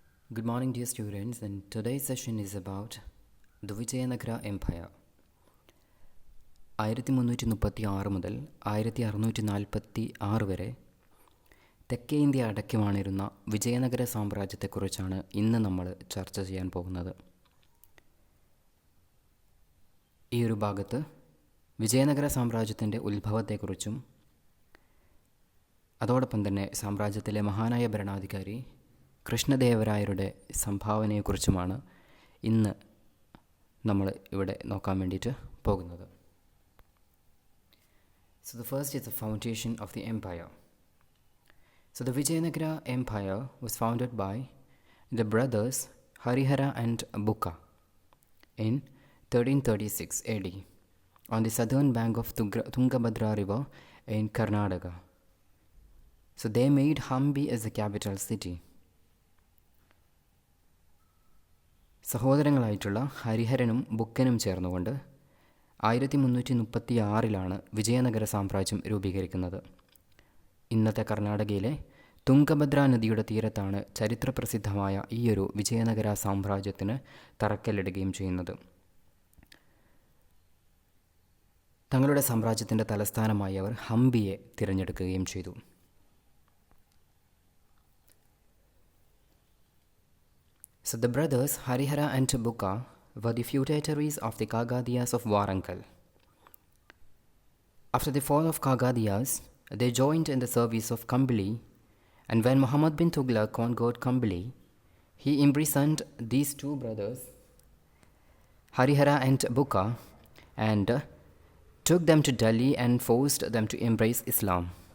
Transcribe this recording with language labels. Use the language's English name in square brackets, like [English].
[English] Good morning, dear students, and today's session is about the Vijayanagara Empire. [Malayalam] 1336 മുതൽ 1646 വരെ തെക്കേ India അടക്കി വാണിരുന്ന വിജയനഗര സാമ്രാജ്യത്തെക്കുറിച്ചാണ് ഇന്ന് നമ്മൾ ചർച്ച ചെയ്യാൻ പോകുന്നത്. ഈ ഒരു ഭാഗത്ത് വിജയനഗര സാമ്രാജ്യത്തിൻ്റെ ഉത്ഭവത്തെക്കുറിച്ചും അതോടൊപ്പം തന്നെ സാമ്രാജ്യത്തിലെ മഹാനായ ഭരണാധികാരി കൃഷ്ണദേവരായരുടെ സംഭാവനയെക്കുറിച്ചുമാണ് ഇന്ന് നമ്മൾ ഇവിടെ നോക്കാൻ വേണ്ടിയിട്ട് പോകുന്നത്. [English] So the first is the foundation of the empire. So the Vijayanagara Empire was founded by the brothers Harihara and Bukka in 1336 AD on the southern bank of Tungabhadra river in Karnataka. So they made Hampi as the capital city. [Malayalam] സഹോദരങ്ങളായിട്ടുള്ള ഹരിഹരനും ബുക്കനും ചേർന്നുകൊണ്ട് 1336 വിജയനഗര സാമ്രാജ്യം രൂപീകരിക്കുന്നത്. ഇന്നത്തെ കർണാടകയിലെ തുംഗഭദ്ര നദിയുടെ തീരത്താണ് ചരിത്രപ്രസിദ്ധമായ ഈയൊരു വിജയനഗര സാമ്രാജ്യത്തിന് തറക്കല്ലിടുകയും ചെയ്യുന്നത്. തങ്ങളുടെ സാമ്രാജ്യത്തിൻ്റെ തലസ്ഥാനമായി അവർ ഹംപിയെ തിരഞ്ഞെടുക്കുകയും ചെയ്തു. [English] So the brothers Harihara and Bukka were the feudatories of the Kagadiyas of Warangal. After the fall of Kagadiyas, they joined in the service of Kambili, and when Muhammad bin Tughlaq conquered Kambili, he imprisoned these two brothers, Harihara and Bukka, and took them to Delhi and forced them to embrace Islam.